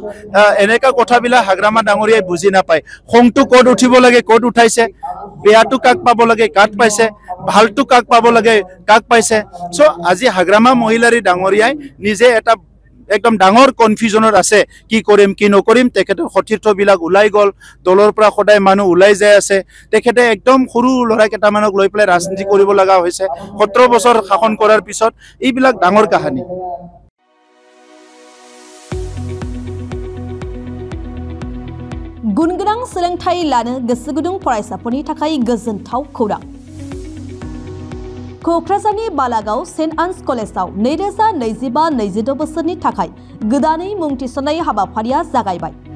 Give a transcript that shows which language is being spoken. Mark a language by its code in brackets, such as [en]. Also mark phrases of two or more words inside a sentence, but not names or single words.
[as] এনেকা কথাবিলাক হাগ্ৰামা ডাঙৰীয়াই বুজি নাপায় খংটো ক'ত উঠিব লাগে ক'ত উঠাইছে বেয়াটো কাক পাব লাগে কাক পাইছে ভালটো কাক পাব লাগে কাক পাইছে সো আজি হাগ্ৰামা মহিলাৰী ডাঙৰীয়াই নিজে এটা একদম ডাঙৰ কনফিউজনত আছে কি কৰিম কি নকৰিম তেখেতৰ সতীৰ্থবিলাক ওলাই গ'ল দলৰ পৰা সদায় মানুহ ওলাই যায় আছে তেখেতে একদম সৰু ল'ৰা কেইটামানক লৈ পেলাই ৰাজনীতি কৰিব লগা হৈছে 17 বছৰ শাসন কৰাৰ পিছত এইবিলাক ডাঙৰ কাহিনী [brx] गुनगोनां सोलोंथाइ लानो गोसो गुदुं फरायसाफोरनि थाखाय गोजोनथाव खौरां क'क्राझारनि बालागाव सेन्ट आन्स कलेजाव 2025-26 बोसोरनि थाखाय गोदानै मुं थिसननाय हाबाफारिया जागायबाय